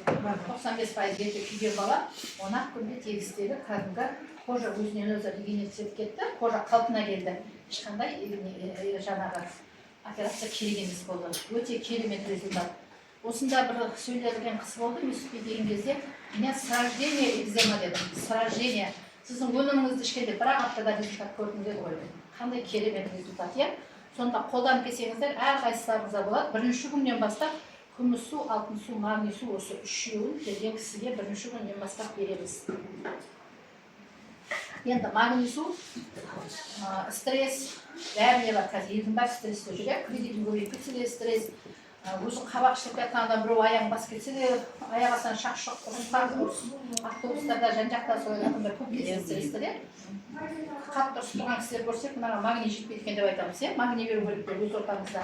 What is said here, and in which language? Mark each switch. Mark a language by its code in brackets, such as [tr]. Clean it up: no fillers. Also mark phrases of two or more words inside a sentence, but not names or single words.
[kk] 95% беті күйген бала 10 күнде тегістегі кәдімгі кожа өзінен өзі регенерацияланып кетті, кожа қалпына келді. Ешқандай жаңағы операция керек емес болды. Өте керемет результат. Осында бір сөйлеген қыз болды, Месутке деген кезде, мен [ru] с рождения экзема [kk] дедім. [ru] С рождения. [kk] Сіздің өніміңізді ішкенде бір-ақ аптада результат көрдім деді ғой. Қандай керемет результат, иә? Сонда қолданып келсеңіздер, әрқайсыларыңызға болады. Бірінші күннен бастап күміс су, алтын су, магний су осы үшеуін келген кісіге бірінші күннен бастап береміз. Енді магний су, стресс, бәріне бар, қазір елдің бар стресс жүр, кредитін көбейіп кетсе де стресс, өзің қабақ ішіп жатқан адам біреу аяғын басып кетсе де, аяқ астынан шақ-шақ автобустарда жан-жақта сол адамдар көп кетсе стресстер, қатты ұрысып тұрған кісілер көрсек, мынаға магний жетпейді екен деп айтамыз, магний беру керек пе өз ортамызда.